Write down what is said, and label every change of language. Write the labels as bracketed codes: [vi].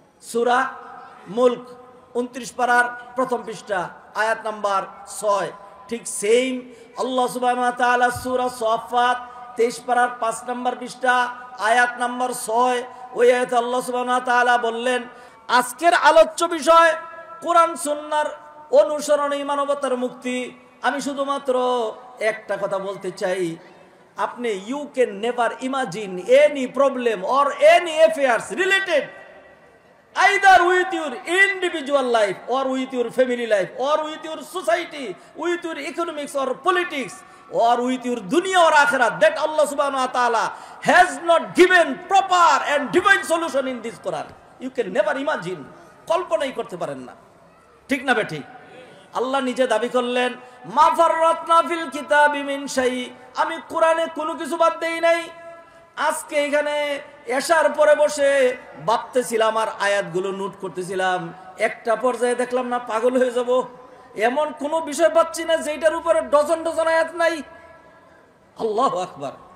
[bn] সূরা মুলক 29 পারার প্রথম পৃষ্ঠা আয়াত নাম্বার 6। ঠিক সেম আল্লাহ সুবহানাহু ওয়া তাআলা সূরা সাফফাত 23 পারার 5 নম্বর পৃষ্ঠা আয়াত নাম্বার 6, ওই আয়াতে আল্লাহ সুবহানাহু ওয়া তাআলা বললেন আজকের আলোচ্য বিষয় কোরআন সুন্নাহর অনুসরণে মানবতার মুক্তি। আমি শুধুমাত্র একটা কথা বলতে চাই, আপনি [en] You can never imagine any problem or any affairs related either with your individual life or with your family life or with your society, with your economics or politics or with your dunya or akhirat, that Allah subhanahu wa ta'ala has not given proper and divine solution in this Quran. You can never imagine, [bn] কল্পনাই করতে পারেন না। ঠিক না বেঠিক? আল্লাহ নিজে দাবি করলেন [ar] মা ফাররাতনা ফিল কিতাবি মিন শাই, [bn] আমি কোরআনে কোনো কিছু বাদ দেই নাই। আজকে এখানে এশার পরে বসে ভাবতেছিলাম আর আয়াতগুলো নোট করতেছিলাম, একটা পর্যায়ে দেখলাম না পাগল হয়ে যাব, এমন কোনো বিষয় পাচ্ছি না যেটার উপরে ডজন ডজন আয়াত নাই। আল্লাহু আকবার।